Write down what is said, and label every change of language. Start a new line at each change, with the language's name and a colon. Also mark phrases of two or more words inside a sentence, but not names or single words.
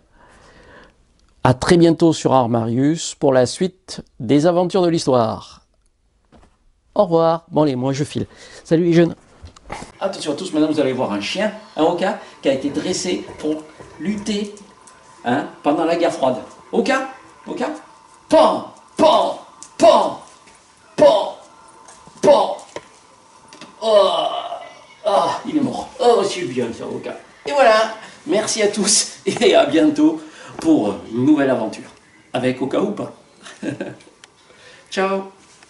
French: À très bientôt sur Armarius pour la suite des aventures de l'histoire. Au revoir. Bon allez, moi je file. Salut les jeunes. Attention à tous, maintenant vous allez voir un chien, un Oka, qui a été dressé pour lutter pendant la guerre froide. Oka, Oka, pan, pan, pan, pan, pan. Oh, ah, il est mort. Oh, c'est bien ça, Oka. Et voilà, merci à tous et à bientôt pour une nouvelle aventure. Avec Oka ou pas. Ciao.